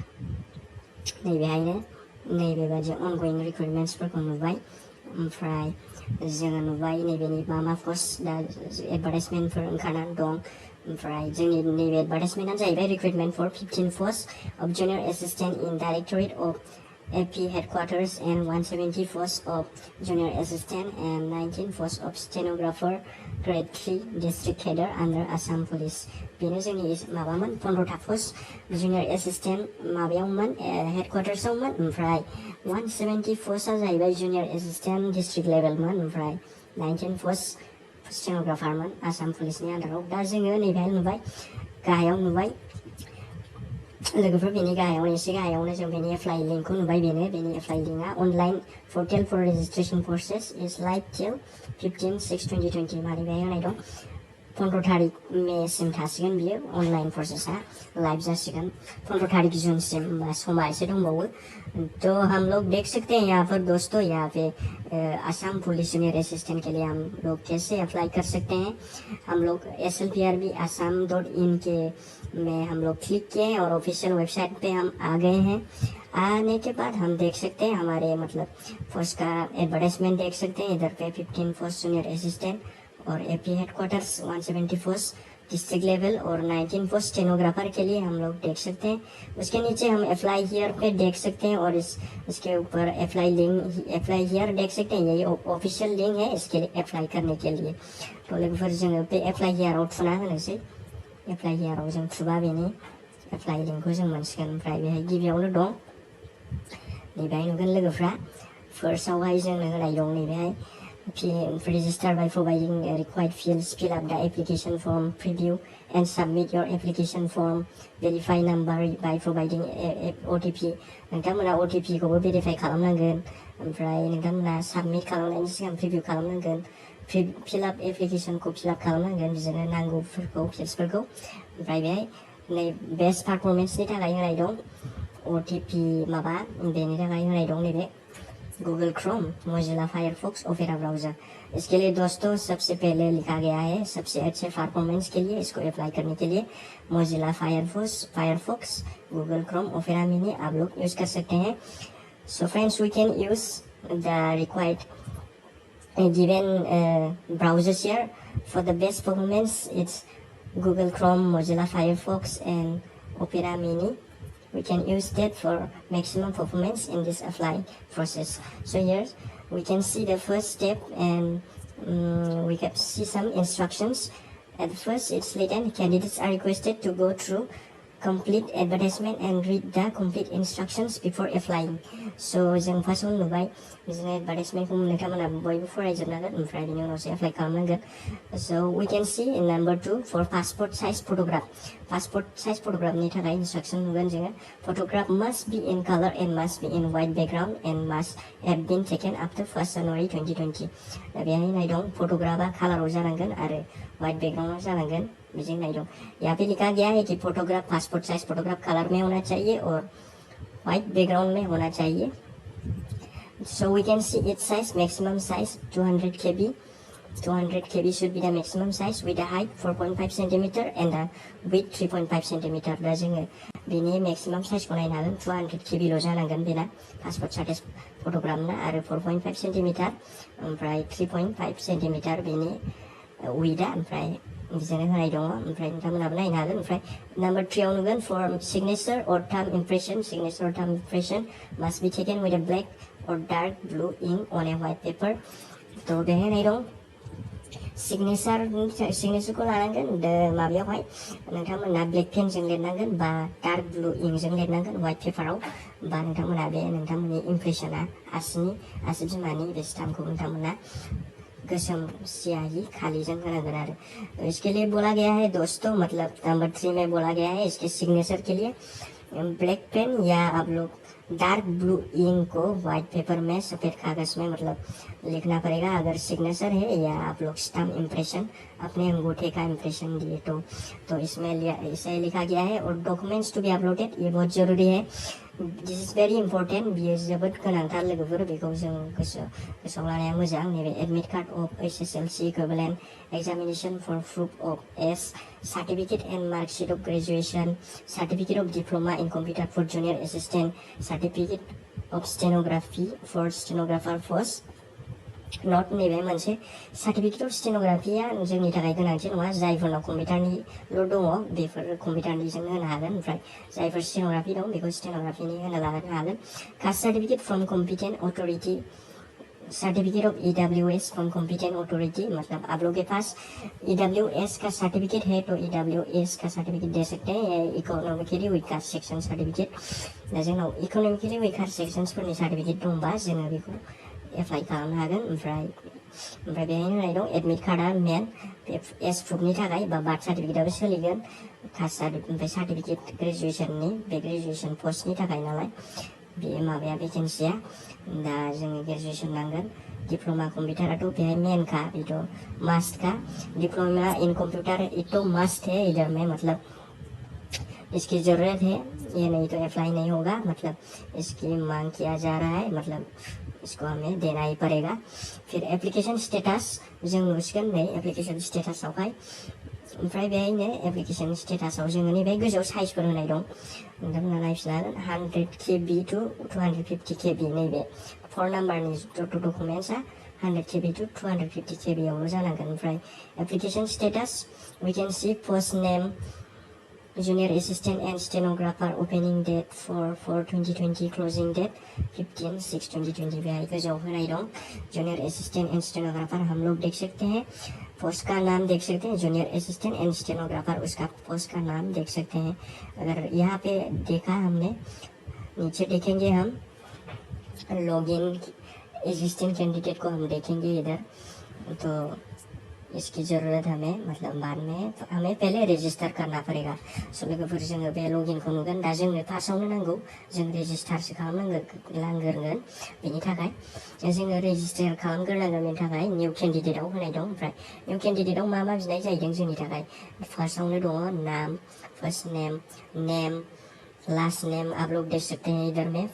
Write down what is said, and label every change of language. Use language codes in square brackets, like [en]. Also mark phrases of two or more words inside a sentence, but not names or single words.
[brx] नैबेहायनो नैबेबादि अनगयिं रिक्रुटमेन्ट्सफोरखौ नुबाय। ओमफ्राय जोङो नुबाय नैबेनि मा पस्ट दा एडभार्टाइजमेन्टफोर ओंखारनानै दं। ओमफ्राय जोंनि नैबे एडभार्टाइजमेन्टआनो जाहैबाय [en] recruitment for 15 post of junior assistant in directorate of AP headquarters and 170 posts of junior assistant and 19 posts of stenographer grade 3 district header under Assam Police। [brx] बेनो जोंनि माबामोन 15टा [en] post junior assistant [brx] माबायावमोन, हेडक्वार्टार्सआवमोन। ओमफ्राय 170 पोस्टआ जाहैबाय [en] junior assistant district [brx] लेभेलमोन। ओमफ्राय 19 पोस्ट स्टेनोग्राफारमोन आसाम पुलिसनि आन्दाराव। दा जोङो नैबेहाय नुबाय, गाहायाव नुबाय लोगोफोर, बेनि गाहायाव एसे गाहायावनो जों बेनि [en] apply link [brx] नुबाय। बेनि [en] apply link online portal for registration process is live till [brx] 15/6/2020 माने बेहाय होनाय दं 15 तारिख मेसिम थासिगोन बियो, [en] online process live [brx] जासिगोन 15 तारिख जुनसिम, समा एसे दंबावो। [hi] तो हम लोग देख सकते हैं यहाँ पर दोस्तों, यहाँ पे आसाम पुलिस जूनियर असिस्टेंट के लिए हम लोग कैसे अप्लाई कर सकते हैं। हम लोग slprbassam.in के में हम लोग क्लिक किए और ऑफिशियल वेबसाइट पे हम आ गए हैं। आने के बाद हम देख सकते हैं हमारे मतलब पोस्ट का एडवर्टाइजमेंट देख सकते हैं इधर पे 15 [en] post junior assistant [hi] और AP हेडक्वार्टर्स 170 [en] post district level [hi] और 19 पोस्ट स्टेनोग्राफर के लिए हम लोग देख सकते हैं। उसके नीचे हम [en] apply here [hi] पे देख सकते हैं और इसके ऊपर [en] apply here [hi] देख सकते हैं, यही [en] official link [hi] है इसके लिए अप्लाई करने के लिए। [brx] तो लोगोफोर जोङो बे [en] apply here [brx] थुना होनोसै, [en] apply here [brx] जों थुबा बेनि [en] apply link [brx] जों मोनसिगोन। ओमफ्राय बेहाय गिबियावनो दं नैबेहाय नुगोन लोगोफ्रा, फार्स्टआवहाय जोंनो होनाय दं नैबेहाय [en] register by providing required fields, fill up the application form, preview and submit your application form, verify number by providing OTP। [brx] नोंथांमोना OTP खौबो भेरिफाइ खालामनांगोन। ओमफ्राय नोंथांमोना साबमिट खालामनायनि सिगां प्रिभिउ खालामनांगोन, [en] fill up application fill up [brx] खालामनांगोन, बिदिनो नांगौफोरखौ फिल्ड्सफोरखौ। ओमफ्राय बेहाय नै [en] best performance [brx] थाखाय होनाय दं OTP माबा, बेनि थाखाय होनाय दं नैबे गूगल क्रोम, मोजिला फायरफॉक्स, ओपेरा ब्राउजर। [hi] इसके लिए दोस्तों सबसे पहले लिखा गया है सबसे अच्छे परफॉर्मेंस के लिए, इसको अप्लाई करने के लिए मोजिला फायरफॉक्स, गूगल क्रोम, ओपेरा मिनी आप लोग यूज कर सकते हैं। [en] So friends we can use the required given browsers here for the best performance. It's Google Chrome, Mozilla Firefox and Opera Mini. We can use that for maximum performance in this apply process. So here we can see the first step and we can see some instructions. At first it's written candidates are requested to go through complete advertisement and read the complete instructions before applying. [brx] So जों फार्स्टआव नुबाय बिदिनो एडभार्टाइजमेन्टखौ नोंथांमोना बयबो फरायजोबनांगोन ओमफ्राय बिनि उनावसो एप्लाइ खालामनांगोन. [en] So we can see in number 2 for passport size photograph. Passport size photograph [brx] नि थाखाय instruction नुगोन जोङो. [en] Photograph must be in color and must be in white background and must have been taken after 1st January 2020. [brx] दा बेहाय नाय दं फट'ग्राफा कालाराव जानांगोन आरो [en] white background [brx] जानांगन. बिदिनो नाय दं. [hi] यहाँ पे लिखा गया है कि फोटोग्राफ [en] passport size photograph [hi] कलर में होना चाहिए और [en] white background [hi] में होना चाहिए. [en] So we can see its size, maximum size 200 KB. 200 KB should be the maximum size with a height 4.5 cm and a width 3.5 cm. [brx] दा जोङो बेनि [en] maximum size [brx] को नायनो हागोन 200 KB ल' जानांगोन बेना [en] passport size photograph [brx] आरो 4.5 cm ओमफ्राय 3.5 cm बेनि widthआ ओमफ्राय बिदिनो होनाय दङ. ओमफ्राय नोंथांमोनाबो नायनो हागोन. ओमफ्राय नम्बर 3 आव नुगोन [en] for signature or thumb impression. Signature or thumb impression must be taken with a black or dark blue ink on a white paper. [brx] थ' बेहाय नाय दं सिगनेचारखौ लानांगोन माबायावहाय नोंथांमोना [en] black pen [brx] लिरनांगोन बा [en] dark blue ink [brx] लिरनांगोन [en] white paper [brx] बा नोंथांमोना बे नोंथांमोननि इमप्रेसना आसि बिमानि बे स्टाम्पखौ नोंथांमोना गोसोम स्याही खालीजों होनांगोन आरो. [hi] इसके लिए बोला गया है दोस्तों, मतलब नंबर 3 में बोला गया है इसके सिग्नेचर के लिए [en] black pen [hi] या आप लोग [en] dark blue ink [hi] को [en] white paper [hi] में सफेद कागज में मतलब लिखना पड़ेगा अगर सिग्नेचर है, या आप लोग [en] stamp impression [hi] अपने अंगूठे का इम्प्रेशन दिए तो इसमें इसे लिखा गया है. और [en] documents to be uploaded [hi] ये बहुत जरूरी है. [en] This is very important. [brx] बियो जोबोद गोनांथार लोगोफोर, बेखौ जों गोसोआव लानाया मोजां. [en] नैबे admit card of SSLC equivalent examination for proof of age, certificate and marksheet of graduation, certificate of diploma in computer for junior assistant, certificate of stenography for stenographer post. [brx] नट नैबे मोनसे [en] certificate of stenography [brx] जोंनि थाखाय गोनांथि नङा. जायफोरनाव कम्पिउटारनिल' दङ बेफोर कम्पिउटारनिजोंनो होनो हागोन. ओमफ्राय जायफोर स्टेनोग्राफि दं बेखौ स्टेनोग्राफिनि होनो लानो हागोन. [en] caste certificate from competent authority, certificate of EWS from competent authority, [hi] मतलब आप लोग के पास EWS का सर्टिफिकेट है तो EWS का सर्टिफिकेट दे सकते हैं. [en] economically weaker section certificate, [brx] जोंनाव [en] economically weaker sections [brx] सर्टिफिकेट दंबा जोङो बेखौ एप्लाइ खालामनो हागोन. ओमफ्राय बेहाय होनाय दं [en] admit card main age proof [brx] थाखाय बा [en] birth certificate [brx] सोलिगोन. कास्ट ओमफ्राय सार्टिफिकेट ग्रेजुएसननि बे ग्रेजुएसन पस्टनि थाखाय नालाय बे माबाया भेकेन्सिया. दा जोङो ग्रेजुएसन नांगोन. डिप्लोमा कम्पिउटाराथ' बेहाय मेनखा, बेथ' मास्टखा. [en] diploma in computer [hi] ये तो मस्ट है इधर में, मतलब इसकी ज़रूरत है, ये नहीं तो अप्लाई नहीं होगा, मतलब इसकी मांग किया जा रहा है, मतलब इसको हमें देना ही पड़ेगा. [brx] फिर [en] application status [brx] जों नुसिगोन नै [en] application status. [brx] ओमफ्राय बेहायनो [en] application status [brx] जोङो नैबे गोजौआव साइजफोर होनाय दं, नोंथांमोना नायफिननो हागोन. 100 KB to 250 KB नैबे 4 नाम्बारनि डकुमेन्ट्सआ 100 KB to 250 KB आवल' जानांगोन. [en] ओमफ्राय application status we can see first name junior assistant and stenographer, opening date for 2020, closing date 15/6/2020. [brx] बेहाय गोजौआव होनाय दं [en] junior assistant and stenographer [hi] हम लोग देख सकते हैं. पोस्ट का नाम देख सकते हैं [en] junior assistant and stenographer, [hi] उसका पोस्ट का नाम देख सकते हैं. अगर यहाँ पे देखा हमने, नीचे देखेंगे हम [en] login assistant candidate [hi] को हम देखेंगे इधर, तो इसकी ज़रूरत हमें मतलब बाद में हमें पहले रेजिस्टार करना पड़ेगा. [brx] स' लोगोफोर जोङो बे लगिनखौ नुगोन. दा जोंनो फार्स्टआवनो नांगौ जों रेजिस्टारसो खालामनांगोन. बेनि थाखाय जोङो रेजिस्टार खालामग्रोनांगोन. बेनि थाखाय [en] new candidate [brx] होनाय दं. ओमफ्राय [en] new candidate [brx] मा बिनाय जाहैदों जोंनि थाखाय फार्स्टआवनो दङ नाम, [en] first name, last name [hi] आप लोग देख सकते हैं इधर में.